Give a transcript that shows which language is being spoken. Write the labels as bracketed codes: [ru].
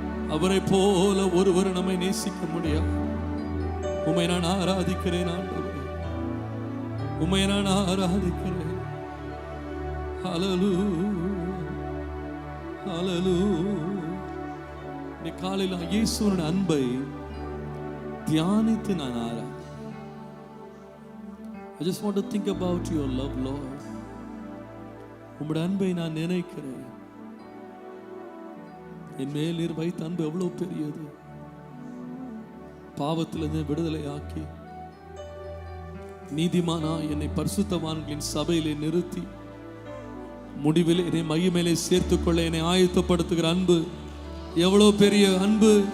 [ta] அவரை போல ஒருவர் நம்மை நேசிக்க முடியாது. உம்மை நான் ஆராதிக்கிறேன் ஆண்டவரே, உம்மை நான் ஆராதிக்கிறேன். ஹalleluya ஹalleluya. நீ காலையில் இயேசுவின் அன்பை தியானித்து நான் Arathi. [en] I just want to think about your love, Lord. [ta] உம்முடைய அன்பை நான் நினைக்கிறேன். என் மேல் நீர் வைத்த அன்பு எவ்வளவு பெரியது. பாவத்திலிருந்து விடுதலை ஆக்கி நீதிமானா என்னை பரிசுத்தவான்களின் சபையிலே நிறுத்தி முடிவில் என்னை மகிமையிலே சேர்த்துக்கொள்ள என்னை ஆயத்தப்படுத்துகிற அன்பு எவ்வளவு பெரிய அன்பு.